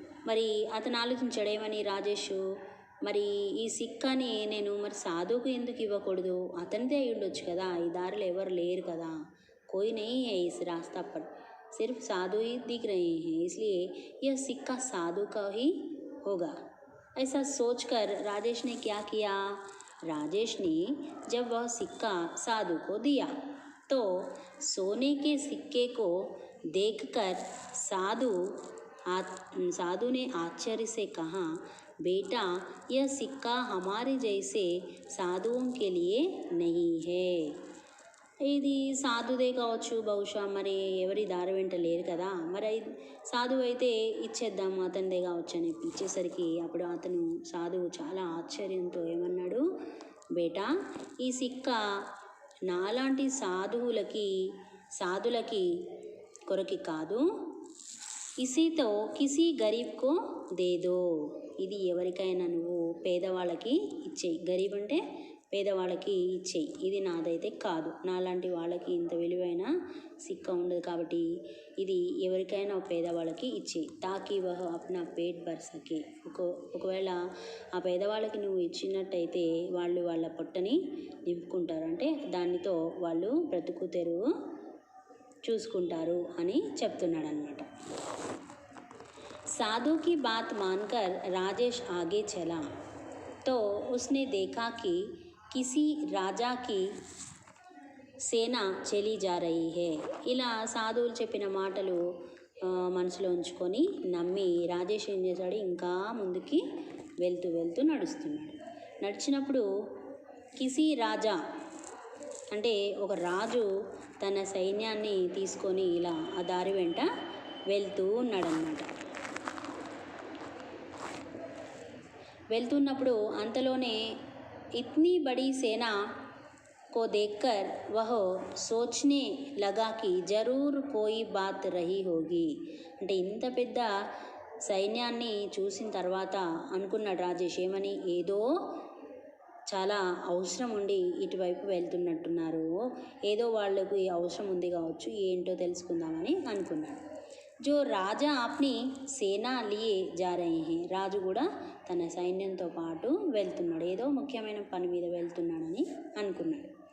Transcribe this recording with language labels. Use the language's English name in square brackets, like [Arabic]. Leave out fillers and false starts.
[Telugu] మరి అతను ఆలోచించాడు ఏమని రాజేష్, మరి ఈ సిక్కాని నేను మరి సాధువుకు ఎందుకు ఇవ్వకూడదు, అతనిదే అయి ఉండొచ్చు కదా, ఈ దారిలో ఎవరు లేరు కదా, [Hindi] కోई नहीं है इस रास्ता पर, सिर्फ साधु ही दिख रहे हैं, इसलिए यह सिक्का साधु का ही होगा. ऐसा सोचकर राजेश ने क्या किया, राजेश ने जब वह सिक्का साधु को दिया तो सोने के सिक्के को देखकर साधु ने आश्चर्य से कहा, बेटा यह सिक्का हमारे जैसे साधुओं के लिए नहीं है. [Telugu] ఇది సాధుదే కావచ్చు, బహుశా మరి ఎవరి దారి వెంట లేరు కదా, మరి సాధువు అయితే ఇచ్చేద్దాము అతనిదే కావచ్చు అని ఇచ్చేసరికి అప్పుడు అతను సాధువు చాలా ఆశ్చర్యంతో ఏమన్నాడు, బేటా ఈ సిక్క నాలాంటి సాధులకి కొరకి కాదు, [Hindi] ఇసితో కిసి గరీబ్కో దేదో, [Telugu] ఇది ఎవరికైనా నువ్వు పేదవాళ్ళకి ఇచ్చేయి, గరీబ్ అంటే పేదవాళ్ళకి ఇచ్చేయి, ఇది నాదైతే కాదు, నాలాంటి వాళ్ళకి ఇంత విలువైన సిక్క ఉండదు కాబట్టి ఇది ఎవరికైనా పేదవాళ్ళకి ఇచ్చేయి, [Hindi] తాకి వహ అప్నా పేట్ భర్ సకే, [Telugu] ఒకవేళ ఆ పేదవాళ్ళకి నువ్వు ఇచ్చినట్టయితే వాళ్ళు వాళ్ళ పొట్టని నింపుకుంటారు, అంటే దానితో వాళ్ళు బ్రతుకు తెరువు చూసుకుంటారు అని చెప్తున్నాడు అన్నమాట. [Hindi] साधु की बात मानकर राजेश आगे चला तो उसने देखा कि किसी राजा की సేనా చలి జా రహీ హే. [Telugu] ఇలా సాధువులు చెప్పిన మాటలు మనసులో ఉంచుకొని నమ్మి రాజేష్ ఏం చేశాడు, ఇంకా ముందుకి వెళ్తూ నడుస్తున్నాడు. నడిచినప్పుడు కిసి రాజా అంటే ఒక రాజు తన సైన్యాన్ని తీసుకొని ఇలా ఆ దారి వెంట వెళ్తూ ఉన్నాడనమాట. వెళ్తున్నప్పుడు అంతలోనే [Hindi] ఇత్నీ బడీ సేనా को देखकर वह सोचने लगा कि जरूर कोई बात रही होगी. [Telugu] అంటే ఇంత పెద్ద సైన్యాన్ని చూసిన తర్వాత అనుకున్నాడు రాజేష్ ఏమని, ఏదో చాలా అవసరం ఉండి ఇటువైపు వెళ్తున్నట్టున్నారు, ఏదో వాళ్ళకి అవసరం ఉంది కావచ్చు, ఏంటో తెలుసుకుందామని అనుకున్నాడు. [Hindi] జో రాజా ఆప్ని సేనా లియే జా రహే హే, [Telugu] రాజు కూడా తన సైన్యంతో పాటు వెళ్తున్నాడు, ఏదో ముఖ్యమైన పని మీద వెళ్తున్నాడని అనుకున్నాడు.